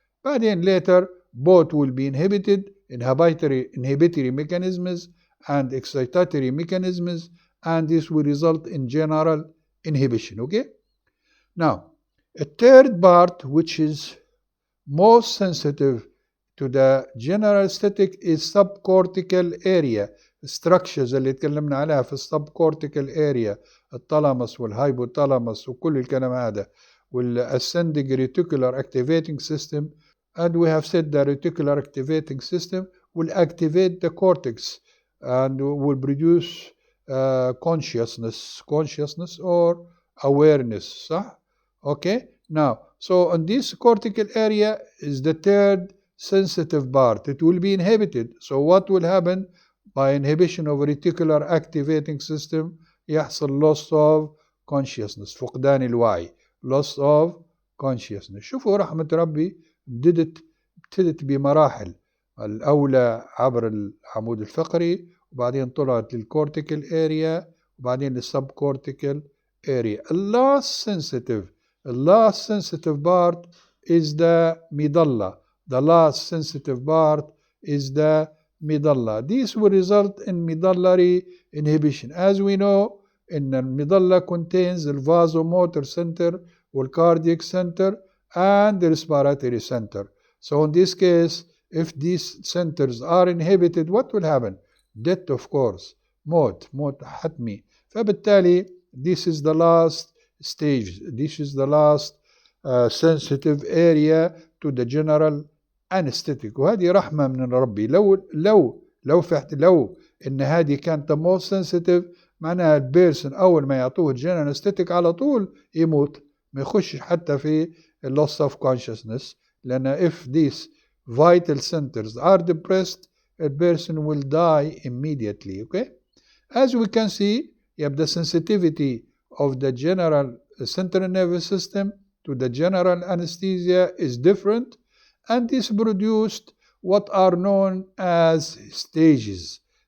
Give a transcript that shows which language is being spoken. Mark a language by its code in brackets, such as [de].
[ar] بعدين [en] later both will be inhibited, inhibitory mechanisms and excitatory mechanisms, and this will result in general inhibition. Okay? Now, a third part which is most sensitive to the general anesthetic is subcortical area. [ar] structures اللي تكلمنا عليها في السبكورتيكال اريا، الثالاموس والهايبوثالاموس وكل الكلام هذا، والascending reticular activating system. [en] And we have said the reticular activating system will activate the cortex and will produce consciousness or awareness. صح? Okay. Now, so on this cortical area is the third sensitive part. It will be inhibited. So what will happen by inhibition of reticular activating system? [ar] يحصل [en] loss of consciousness، [ar] فقدان الوعي، [en] loss of consciousness. [ar] شوفوا رحمة ربي ابتدت بمراحل. الأولى عبر العمود الفقري، وبعدين طلعت للcortical area، وبعدين للsubcortical area. [en] The last sensitive part is the medulla. The last sensitive part is the medulla. This will result in medullary inhibition. As we know, in the medulla contains the vasomotor center, or cardiac center, and the respiratory center. So in this case, if these centers are inhibited, what will happen? Death, of course. [ar] موت حتمي. فبالتالي [en] this is the last stage. This is the last sensitive area to the general anesthetic. [ar] وهذه رحمة من ربي. لو إن هذه كانت [en] most sensitive، [ar] معناها البيرسون أول ما يعطوه الجنرال anesthetic على طول يموت، ما يخش حتى في [en] loss of consciousness. [ar] لأن [en] if these vital centers are depressed, a person will die immediately. Okay? As we can see, you have the sensitivity of the general central nervous system to the general anesthesia is different, and this produced what are known as stages.